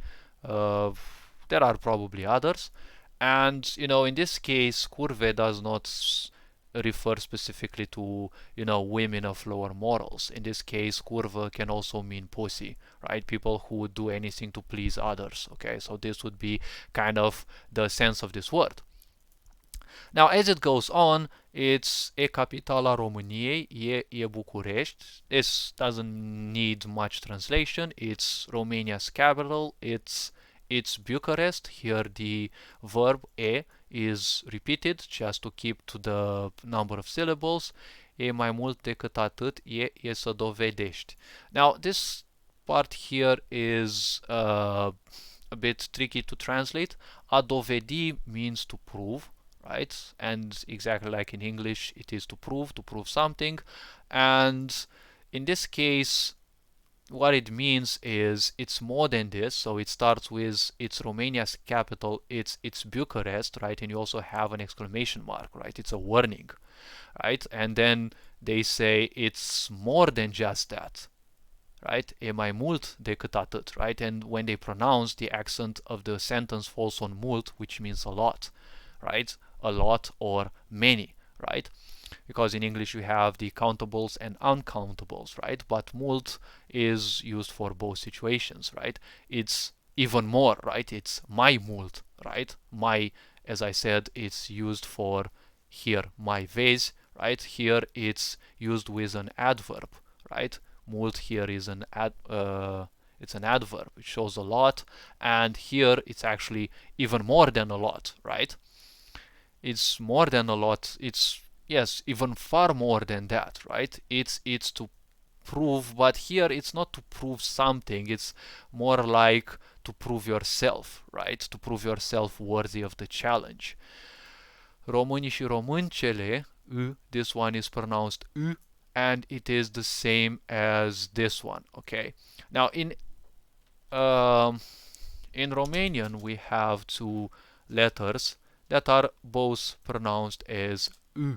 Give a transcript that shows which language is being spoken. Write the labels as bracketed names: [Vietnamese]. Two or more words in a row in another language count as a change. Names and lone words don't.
[English] Uh, there are probably others. And, you know, in this case, curve does not refer specifically to, you know, women of lower morals. In this case, curvă can also mean pussy, right? People who would do anything to please others. Okay, so this would be kind of the sense of this word. Now, as it goes on, it's [Romanian] e capitala României, e București. [English] This doesn't need much translation. It's Romania's capital. It's Bucharest. Here the verb e is repeated just to keep to the number of syllables. [Romanian] E mai mult decât atât, e să dovedești. [English] Now, this part here is a bit tricky to translate. [Romanian] A dovedi [English] means to prove, right? And exactly like in English, it is to prove something. And in this case, what it means is it's more than this. So it starts with it's Romania's capital, it's Bucharest, right? And you also have an exclamation mark, right? It's a warning, right? And then they say it's more than just that, right? [Romanian] E mai mult decât atât, [English] right? And when they pronounce, the accent of the sentence falls on mult, which means a lot, right? A lot or many, right? Because in English you have the countables and uncountables, right? But mult is used for both situations, right? It's even more, right? It's [Romanian] mai mult, [English] right? Mai, as I said, it's used for here, [Romanian] mai vezi, [English] right? Here it's used with an adverb, right? Mult here is it's an adverb. It shows a lot, and here it's actually even more than a lot, right? It's more than a lot. It's, yes, even far more than that, right? It's to prove, but here it's not to prove something. It's more like to prove yourself, right? To prove yourself worthy of the challenge. [Romanian] Românii și româncele, [English] this one is pronounced U, and it is the same as this one. Okay. Now in Romanian we have two letters that are both pronounced as U.